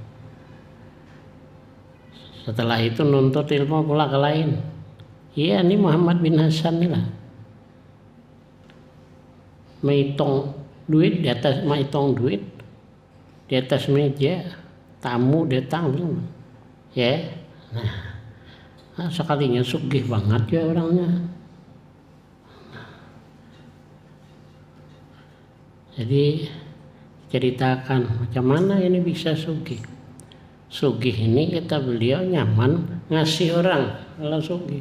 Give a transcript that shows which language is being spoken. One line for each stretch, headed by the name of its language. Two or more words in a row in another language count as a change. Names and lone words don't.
Indonesian: Setelah itu nuntut ilmu pula ke lain. Iya, ini Muhammad bin Hasan nih lah. Menghitung duit di atas, menghitung duit di atas meja, tamu datang, ya. Nah, sekalinya sugih banget ya orangnya. Jadi ceritakan macam mana ini bisa sugih. Sugih ini kata beliau nyaman ngasih orang kalau sugih.